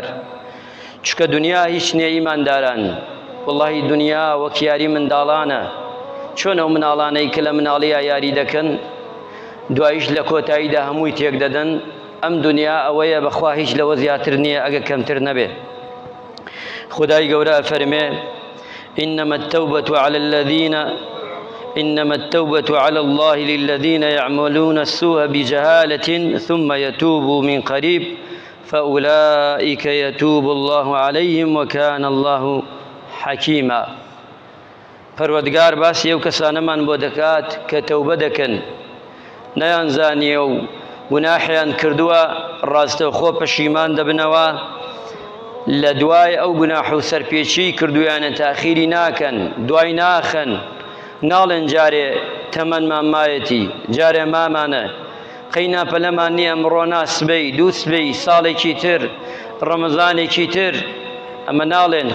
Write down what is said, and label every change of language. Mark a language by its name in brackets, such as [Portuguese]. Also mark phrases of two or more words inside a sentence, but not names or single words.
[Central Kurdish] چکە دنیا هیچ نییە ئیمانداران، وەڵڵاهی دنیا وەک یاری منداڵانە. چۆن ئەو مناڵانەی کە لە مناڵیە یاری دەکەن دوایش لە کۆتاییدا هەمووی تێک دەدەن. ئەم دنیا ئەوەیە بەخوا هیچ لەوە زیاتر نییە ئەگە کەمتر نەبێ. خودای گەورە فەرمێ [Arabic] إنما التوبة على الله للذين يعملون السوء بجهالة ثم يتوبوا من قريب فأولئك يتوب الله عليهم وكان الله حكيما. [Central Kurdish] پروردگار باسی ئەو کەسانەمان بۆ دەکات کە تەوبە دەکەن نەیانزانیە و گوناحیان کردووە ڕاستەوخۆ پەشیمان دەبنەوە لە دوای ئەو گوناح و سەرپێچی کردویانە تاخیری ناکەن دوای ناخەن ناڵێن جارێ تەمەنمان مایەتی جارێ مامانە قەینا پەلەمان نییە ئەمڕۆ ناسبەی دوو سبەی ساڵێکی تر ڕەمەزانێکی تر ئەمە ناڵێن.